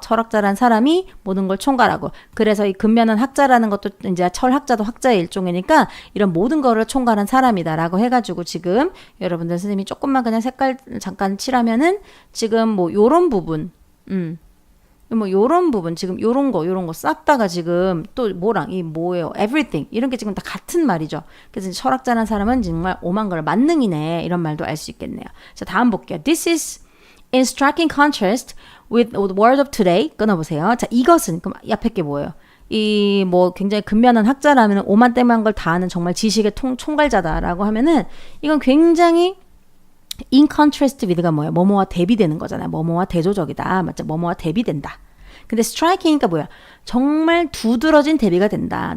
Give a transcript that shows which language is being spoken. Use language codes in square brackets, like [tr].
[ko] 철학자란 사람이 모든 걸 총괄하고, 그래서 이 근면한 학자라는 것도 이제 철학자도 학자의 일종이니까 이런 모든 거를 총괄한 사람이다라고 해가지고 지금 여러분들 선생님이 조금만 그냥 색깔 잠깐 칠하면은 지금 뭐 요런 부분, 뭐 요런 부분 지금 요런 거 싹 다가 지금 또 뭐랑 이 뭐예요? everything 이런 게 지금 다 같은 말이죠. 그래서 철학자란 사람은 정말 오만 걸 만능이네 이런 말도 알 수 있겠네요. 자, 다음 볼게요. [en] This is in striking contrast with the world of today. [ko] 끊어보세요. 자, 이것은 그럼 앞에 게 뭐예요? 이 뭐 굉장히 근면한 학자라면 오만때만 걸 다 아는 정말 지식의 총괄자다라고 하면은 이건 굉장히 in contrast with가 뭐예요? 뭐뭐와 대비되는 거잖아요. 뭐뭐와 대조적이다. 맞죠? 뭐뭐와 대비된다. 근데 striking이니까 뭐야? 정말 두드러진 대비가 된다.